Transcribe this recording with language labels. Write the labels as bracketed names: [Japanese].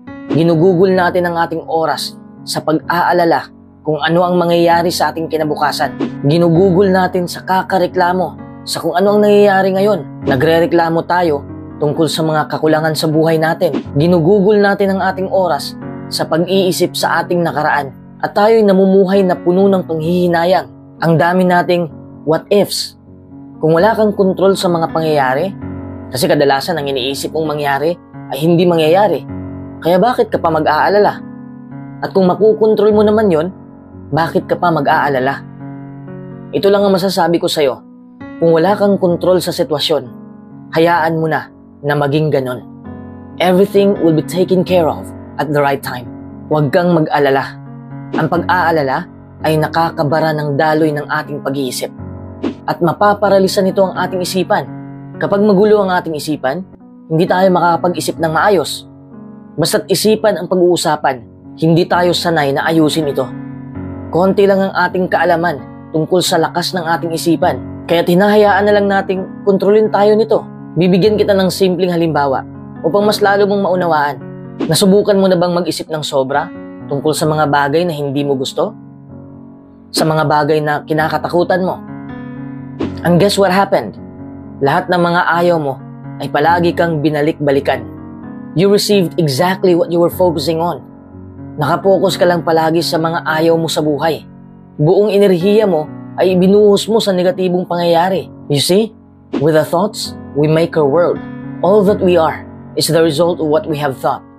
[Filipino] Ginugugol natin ang ating oras sa pag-aalala kung ano ang mangyayari sa ating kinabukasan. Ginugugol natin sa kakareklamo sa kung ano ang nangyayari ngayon. Nagrereklamo tayo tungkol sa mga kakulangan sa buhay natin. Ginugugol natin ang ating oras sa pag-iisip sa ating nakaraan. At tayo'y namumuhay na puno ng panghihinayang. Ang dami nating [English] what ifs. [Filipino] Kung wala kang kontrol sa mga pangyayari, kasi kadalasan ang iniisip mong mangyari ay hindi mangyayari. Kaya bakit ka pa mag-aalala? At kung makukontrol mo naman yon, bakit ka pa mag-aalala? Ito lang ang masasabi ko sa'yo. Kung wala kang kontrol sa sitwasyon, hayaan mo na maging ganon. [English] Everything will be taken care of at the right time. [Filipino] Huwag kang mag-alala. Ang pag-aalala ay nakakabara ng daloy ng ating pag-iisip. At mapaparalisa nito ang ating isipan. Kapag magulo ang ating isipan, hindi tayo makakapag-isip ng maayos. Basta't isipan ang pag-uusapan, hindi tayo sanay na ayusin ito. Konti lang ang ating kaalaman tungkol sa lakas ng ating isipan. Kaya hinahayaan na lang nating kontrolin tayo nito. Bibigyan kita ng simpleng halimbawa upang mas lalo mong maunawaan. Nasubukan mo na bang mag-isip ng sobra tungkol sa mga bagay na hindi mo gusto? Sa mga bagay na kinakatakutan mo? [English] And guess what happened? [Filipino] Lahat ng mga ayaw mo ay palagi kang binalik-balikan. [English] You received exactly what you were focusing on. [Filipino] Nakapokus ka lang palagi sa mga ayaw mo sa buhay. Buong enerhiya mo ay ibinuhos mo sa negatibong pangyayari. [English] You see, with the thoughts, we make our world. All that we are is the result of what we have thought.